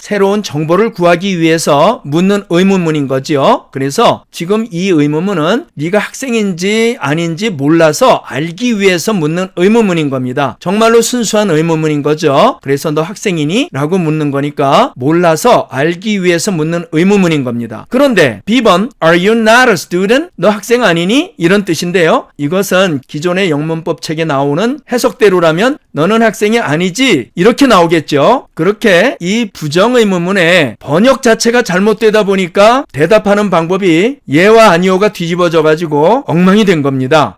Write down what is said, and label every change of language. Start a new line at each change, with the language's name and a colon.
Korean: 새로운 정보를 구하기 위해서 묻는 의문문인 거지요. 그래서 지금 이 의문문은 네가 학생인지 아닌지 몰라서 알기 위해서 묻는 의문문인 겁니다. 정말로 순수한 의문문인 거죠. 그래서 너 학생이니? 라고 묻는 거니까 몰라서 알기 위해서 묻는 의문문인 겁니다. 그런데 B번
English: Are you not a student?
Korean: 너 학생 아니니? 이런 뜻인데요. 이것은 기존의 영문법 책에 나오는 해석대로라면 너는 학생이 아니지 이렇게 나오겠죠. 그렇게 이 부정의문문의 번역 자체가 잘못되다 보니까 대답하는 방법이 예와 아니오가 뒤집어져 가지고 엉망이 된 겁니다.